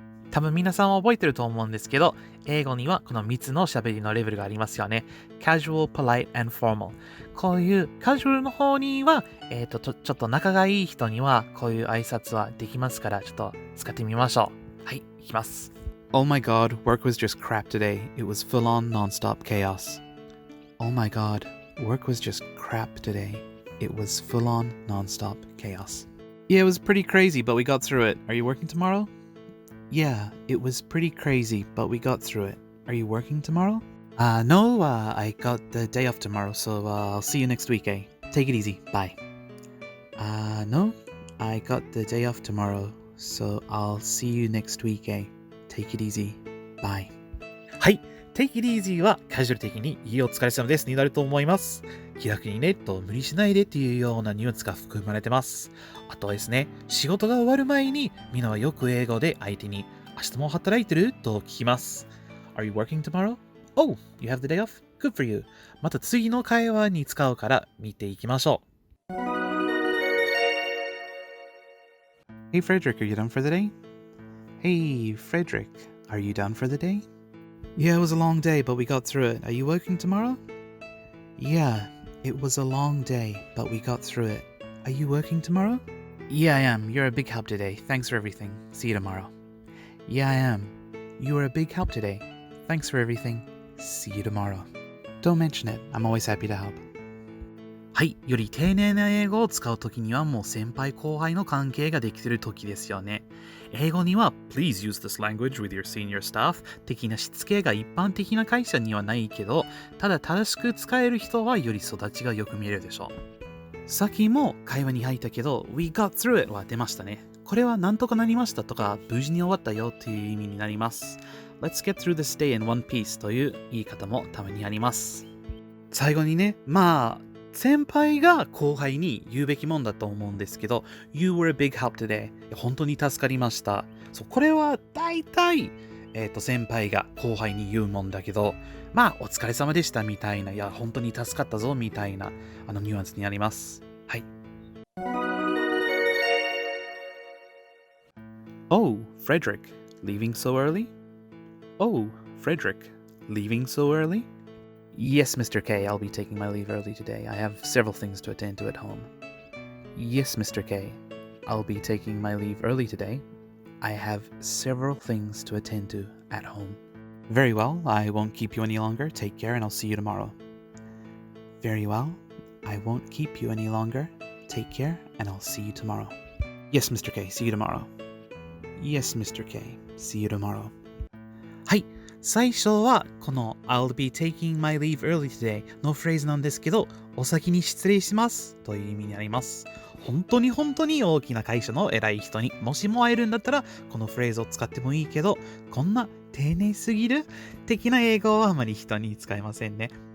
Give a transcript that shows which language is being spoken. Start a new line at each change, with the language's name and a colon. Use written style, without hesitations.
Japanese: 多分皆さんは覚えてると思うんですけど、英語にはこの3つの喋りのレベルがありますよね。
English: Casual, Polite, and Formal。
Japanese: こういうカジュアルの方には、ちょっと仲がいい人にはこういう挨拶はできますから、ちょっと使ってみましょう。はい、いきます。
English: Oh my god, work was just crap today. It was full on non-stop chaos. Oh my god, work was just crap today. It was full on non-stop chaos. Yeah, it was pretty crazy, but we got through it. Are you working tomorrow? Yeah, it was pretty crazy, but we got through it. Are you working tomorrow? No, I got the day off tomorrow, so I'll see you next week, eh? Take it easy. Bye. No, I got the day off tomorrow, so I'll see you next week, eh? Take it easy. Bye.
Japanese: はい。
English: Take it easy
Japanese: はカジュアル的にいいお疲れ様ですになると思います。気楽にねと無理しないでっていうようなニュアンスが含まれてます。あとはですね、仕事が終わる前にみんなはよく英語で相手に明日も働いてると聞きます。
English: Are you working tomorrow? Oh, you have the day off? Good for you.
Japanese: また次の会話に使うから見ていきましょう。
English: Hey Frederick, are you done for the day? Hey Frederick, are you done for the day?Yeah, it was a long day, but we got through it. Are you working tomorrow? Yeah, it was a long day, but we got through it. Are you working tomorrow? Yeah, I am. You're a big help today. Thanks for everything. See you tomorrow. Yeah, I am. You were a big help today. Thanks for everything. See you tomorrow. Don't mention it. I'm always happy to help.
Japanese: はい。より丁寧な英語を使うときにはもう先輩後輩の関係ができているときですよね。英語には
English: Please use this language with your senior staff
Japanese: 的なしつけが一般的な会社にはないけど、ただ正しく使える人はより育ちがよく見えるでしょう。さっきも会話に入ったけど
English: We got through it
Japanese: は出ましたね。これはなんとかなりましたとか無事に終わったよという意味になります。
English: Let's get through this day in one piece
Japanese: という言い方もたまにあります。最後にね、先輩が後輩に言うべきもんだと思うんですけど
English: You were a big help today
Japanese: 本当に助かりましたそうこれは大体、先輩が後輩に言うもんだけどお疲れ様でしたみたいないや本当に助かったぞみたいなニュアンスになりますはい
English: Oh, Frederick, leaving so early? Oh, Frederick, leaving so early?Yes, Mr. K, I'll be taking my leave early today. I have several things to attend to at home. Yes, Mr. K, I'll be taking my leave early today. I have several things to attend to at home. Very well, I won't keep you any longer. Take care and I'll see you tomorrow. Very well, I won't keep you any longer. Take care and I'll see you tomorrow. Yes, Mr. K, see you tomorrow. Yes, Mr. K, see you tomorrow.
Japanese: はい。最初はこの
English: I'll be taking my leave early today
Japanese: のフレーズなんですけど、お先に失礼しますという意味になります。本当に大きな会社の偉い人にもしも会えるんだったらこのフレーズを使ってもいいけど、こんな丁寧すぎる的な英語はあまり人に使えませんね。